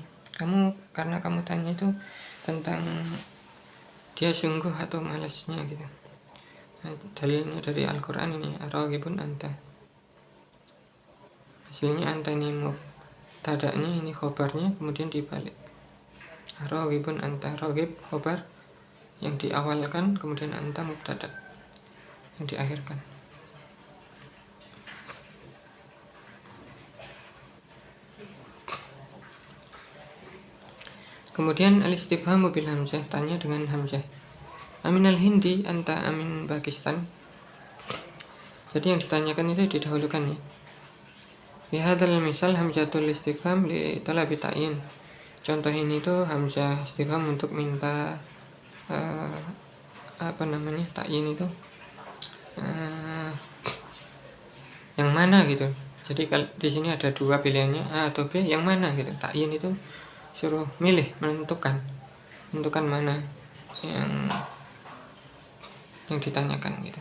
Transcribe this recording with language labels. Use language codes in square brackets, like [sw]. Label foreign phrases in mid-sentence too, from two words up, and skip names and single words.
[id] Karena kamu tanya itu tentang dia sungguh atau malasnya gitu. Dalilnya dari Al-Quran ini, [ar] الراغبون أنت. [id] Hasilnya anta ini mubtada'nya, ini khobarnya, kemudian dibalik. [ar] الراغبون أنت, [id] raghib khobar yang diawalkan, kemudian anta mubtada' yang diakhirkan. Kemudian [ar] الاستفهام بالهمزة, [id] tanya dengan hamzah. [ar] أمن الهند أنت أم من باكستان. [id] Jadi yang ditanyakan itu didahulukan ya. [ar] بهذا المثال همزة الاستفهام لطلب التعيين. [id] Contoh ini tuh [ar] همزة استفهام [id] untuk minta ta'yin itu yang mana gitu. Jadi kalau di sini ada dua pilihannya, A atau B, yang mana gitu. Ta'yin itu suruh milih, menentukan mana yang ditanyakan gitu.